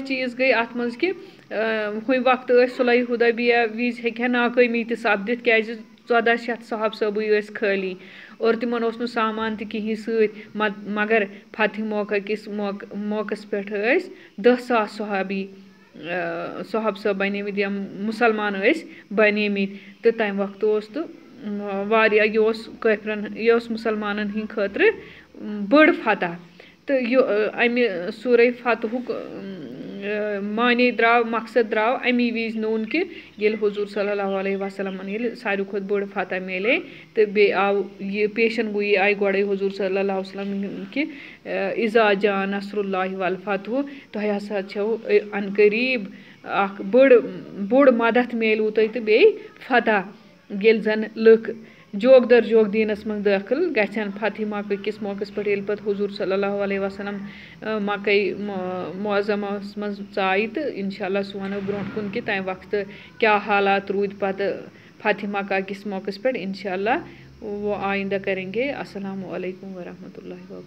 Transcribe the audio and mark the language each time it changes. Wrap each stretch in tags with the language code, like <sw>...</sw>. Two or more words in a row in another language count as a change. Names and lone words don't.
<ks>چیٖز گٔے اتھ منٛز کہِ ہُمہِ وقتہٕ ٲسۍ صلح حُدیبیہ وِزِ ہیٚکہِ ہا ناکٲمی تہِ سپدِتھ کیٛازِ 1400 صحب صٲبٕے ٲسۍ خٲلی اور تِمن اوس نہٕ سامان تہِ کِہینۍ سۭتۍ مگر فتح موقع کِس موقعس پٮ۪ٹھ ٲسۍ 10,000 صحابی صحب صٲب بنیمٕتۍ یا مُسلمان ٲسۍ بنیمٕتۍ تہٕ تمہِ وقتہٕ اوس تہٕ واریاہ یہِ اوس یہِ اوس مُسلمانن ہٕنٛدِ خٲطرٕ بٔڑ فتح تہٕ یہِ امہِ سورے فتحُک معنے درٛاو مقصد درٛاو امی وِزِ نوٚن کہِ ییٚلہِ حضوٗر</ks> <ar>صلی اللہ علیہ وسلمن</ar> <ks>ییٚلہِ ساروی کھۄتہٕ بٔڑ فتح میلے تہٕ بیٚیہِ آو یہِ پیشن گویی آیہِ گۄڈے حضوٗر</ks> <ar>صلی اللہ وسلم</ar> <ks>کہِ</ks> <ar>اِذا جاء نصر اللہ والفتح</ar> <ks>تۄہہِ ہسا چھو ان قریٖب اخ بوڑ مدد میلو تۄہہِ تہٕ بیٚیہِ فتح ییٚلہِ زن لُکھ جوگ در جوگ دیٖنس منٛز دٲخل گژھن فتح مکہ کِس موقعس پٮ۪ٹھ ییٚلہِ پتہٕ حضوٗر</ks> <ar>صلی اللہ علیہ وسلم</ar> <ks>مکے معظمس منٛز ژایہِ تہٕ انشاء اللہ سُہ ونو برونٛٹھ کُن کہِ تمہِ وقتہٕ کیٛاہ حالات روٗدۍ پتہٕ فتح مکہ کِس موقعس پٮ۪ٹھ انشاء اللہ</ks> <ur>وہ آئندہ کریں گے.</ur> <ar>السلام علیکم ورحمۃ اللہ وبرکاتہ.</ar>